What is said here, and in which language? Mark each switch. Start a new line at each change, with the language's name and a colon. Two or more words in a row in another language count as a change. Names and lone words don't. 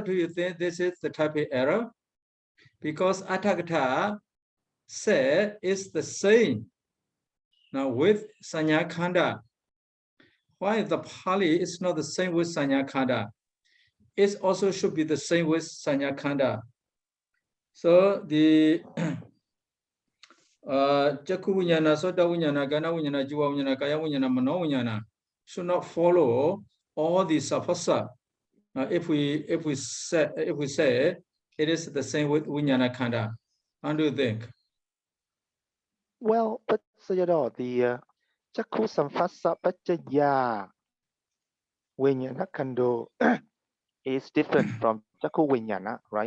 English: Do you think this is the type error? Because Atakata said it's the same. Now with
Pali: Sanya Khanda,
English: why the Pali is not the same with
Pali: Sanya Khanda?
English: It also should be the same with
Pali: Sanya Khanda.
English: So the
Pali: Jaku Vijnana, Sota Vijnana, Gana Vijnana, Jiva Vijnana, Kaya Vijnana, Mano Vijnana
English: should not follow all the safasa. If we say it is the same with
Pali: Vijnana Khanda.
English: How do you think? Well, but Sayadaw, the
Pali: Jaku Samphasa Pachaya Vijnana Khando
English: is different from Jaku Vijnana, right?